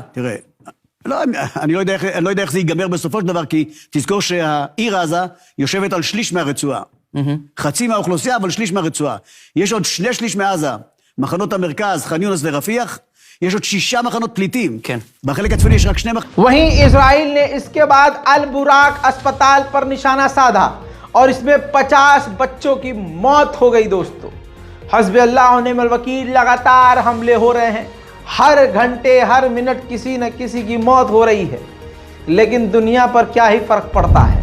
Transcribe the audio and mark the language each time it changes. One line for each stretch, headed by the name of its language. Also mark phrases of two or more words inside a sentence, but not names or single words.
Hebrew: תראה, אני לא יודע איך זה ייגמר בסופו של דבר, כי תזכור שהעיר עזה יושבת על שליש מהרצועה. חצי מהאוכלוסייה, אבל שליש מהרצועה. יש עוד 2/3 מעזה, מחנות המרכז, ח'אן יונס ורפיח, יש עוד 6 מחנות פליטים. כן. בחלק הצפוני יש רק 2 מחנות.
Hindi: वहीं इजराइल ने इसके बाद अल बुराक अस्पताल पर निशाना साधा और इसमें 50 बच्चों की मौत हो गई। दोस्तों,
Arabic: حسبي الله ونعم الوكيل,
Hindi: लगातार हमले हो रहे हैं, हर घंटे हर मिनट किसी न किसी की मौत हो रही है, लेकिन दुनिया पर क्या ही फर्क पड़ता है।